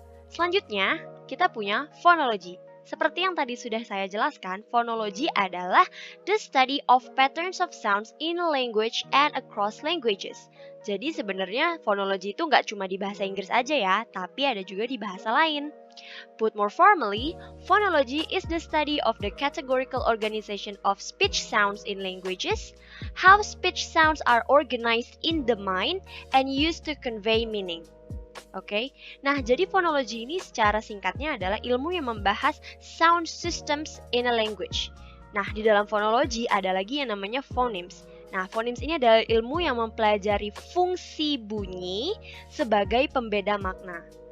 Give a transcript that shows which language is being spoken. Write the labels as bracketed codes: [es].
[id] Selanjutnya, kita punya phonology. Seperti yang tadi sudah saya jelaskan, phonology adalah [en] the study of patterns of sounds in a language and across languages. [id] Jadi sebenarnya phonology itu nggak cuma di bahasa Inggris aja ya, tapi ada juga di bahasa lain. [en] Put more formally, phonology is the study of the categorical organization of speech sounds in languages, how speech sounds are organized in the mind and used to convey meaning. [id] Oke, nah jadi phonology ini secara singkatnya adalah ilmu yang membahas [en] sound systems in a language. [id] Nah, di dalam phonology ada lagi yang namanya phonemes. Nah, phonemes ini adalah ilmu yang mempelajari fungsi bunyi sebagai pembeda makna.